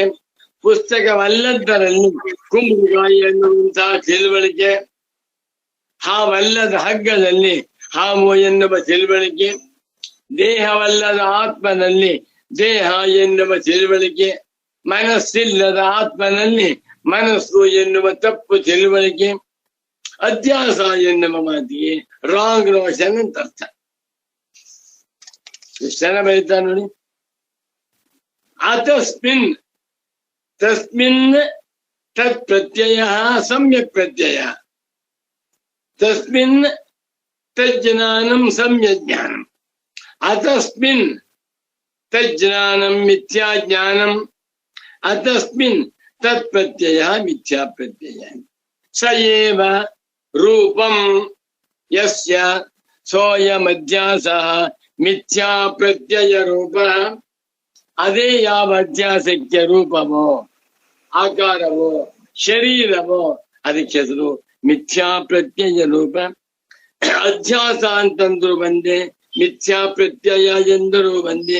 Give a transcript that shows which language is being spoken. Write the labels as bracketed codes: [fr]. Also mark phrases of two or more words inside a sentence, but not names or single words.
[kn] ಪುಸ್ತಕವಲ್ಲದರಲ್ಲಿ ಕುಂಬಳಕಾಯಿ ಎನ್ನುವಂತಹ ತಿಳುವಳಿಕೆ, ಹಾವಲ್ಲದ ಹಗ್ಗದಲ್ಲಿ ಹಾವು ಎನ್ನುವ ತಿಳುವಳಿಕೆ, ದೇಹವಲ್ಲದ ಆತ್ಮನಲ್ಲಿ ದೇಹ ಎನ್ನುವ ತಿಳುವಳಿಕೆ, ಮನಸ್ಸಿಲ್ಲದ ಆತ್ಮನಲ್ಲಿ ಮನಸ್ಸು ಎನ್ನುವ ತಪ್ಪು ತಿಳುವಳಿಕೆ, ಅಧ್ಯಾಸ ಎನ್ನುವ ಮಾತಿಗೆ [en] wrong notion [kn] ಅಂತ ಅರ್ಥ. ಎಷ್ಟು ಜನ ಬರೀತಾ ನೋಡಿ. [sa] ಅತಸ್ಮಿನ್ ತಸ್ಮಿನ್ ತತ್ ಪ್ರತ್ಯಯ ಸಮ್ಯಕ್ ಪ್ರತ್ಯಯ ತಸ್ಮಿನ್ ತಜ್ಞಾನಂ ಸಮ್ಯಜ್ಞಾನಂ ಅತಸ್ಮಿನ್ ತಜ್ಞಾನಂ ಮಿಥ್ಯಾ ಜ್ಞಾನಂ ಅತಸ್ಮಿನ್ ತತ್ ಪ್ರತ್ಯಯ ಮಿಥ್ಯಾ ಪ್ರತ್ಯಯ ಸ ಏವ ರೂಪಂ ಯಸ್ಯ ಸೋಯಮಧ್ಯಾಸಃ ಮಿಥ್ಯಾ ಪ್ರತ್ಯಯ ರೂಪ. [kn] ಅದೇ ಯಾವ ಅಧ್ಯಾಸಕ್ಕೆ ರೂಪವೋ ಆಕಾರವೋ ಶರೀರವೋ ಅದಕ್ಕೆ ಹೆಸರು [sa] ಮಿಥ್ಯಾ ಪ್ರತ್ಯಯ ರೂಪ. [kn] ಅಧ್ಯಾಸ ಅಂತಂದ್ರು ಬಂದೆ, [sa] ಮಿಥ್ಯಾ ಪ್ರತ್ಯಯ [kn] ಎಂದರೂ ಬಂದೆ.